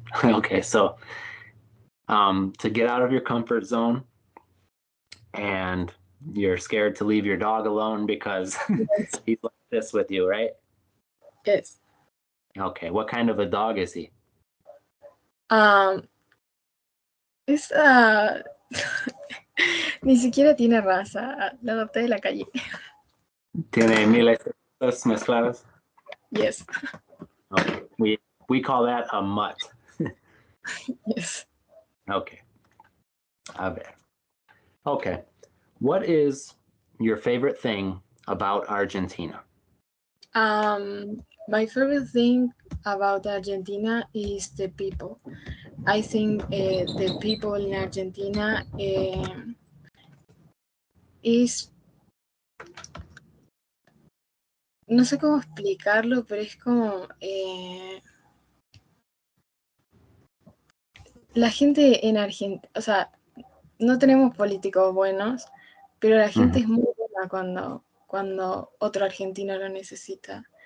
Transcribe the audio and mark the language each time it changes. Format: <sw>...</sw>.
<en>Okay, so to get out of your comfort zone, and you're scared to leave your dog alone because Yes. he's like this with you, right? Yes. Okay, what kind of a dog is he?</en> <es>Esa ni siquiera tiene raza. La adopté de la calle. Tiene miles de cosas mezcladas.</es> <en>Yes. Okay. We call that a mutt. Yes. Okay. A ver. Okay. What is your favorite thing about Argentina? My favorite thing about Argentina is the people. I think the people in Argentina is,</en> <es>no sé cómo explicarlo, pero es como la gente en Argentina, o sea, no tenemos políticos buenos, pero la gente es muy buena cuando otro argentino lo necesita.</es>